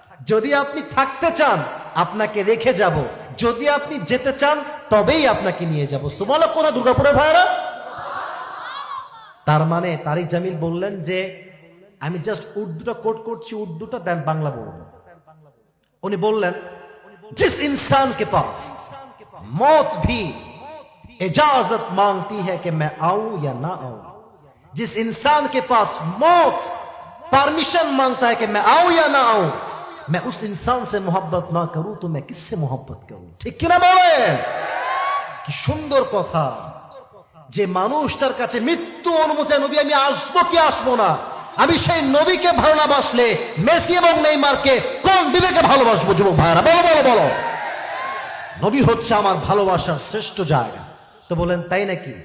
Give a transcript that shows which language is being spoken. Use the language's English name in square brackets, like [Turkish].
[Bangla] যদি আপনি থাকতে চান আপনাকে রেখে যাব, যদি আপনি যেতে চান তবেই আপনাকে নিয়ে যাব। সুবহানাল্লাহ। কোন দুর্গাপুরের ভাইরা? তার মানে তারিক জামিল বললেন যে আমি জাস্ট উর্দুটা কোট করছি, উর্দুটা দেন বাংলা বলবো। উনি বললেন, [Hindi] जिस इंसान के पास मौत भी इजाजत मांगती है कि मैं आऊं या ना आऊं, जिस इंसान के पास मौत परमिशन मांगता है कि मैं आऊं या ना आऊं, मैं उस इंसान से मोहब्बत ना करूं तो मैं किससे मोहब्बत करूं? ठीक किना [Bangla] বলে? কি সুন্দর কথা। যে মানুষটার কাছে মৃত্যু অনুমতি, নবী আমি আসবো কি আসবো না, আমি সেই নবীকে ভালো না বাসলে মেসি এবং নেইমারকে কোন বিবেকে ভালোবাসবো? যুবক ভাইরা বলো বলো বলো। নবী হচ্ছে আমার ভালোবাসার শ্রেষ্ঠ জায়গা। তো বলেন, তাই নাকি?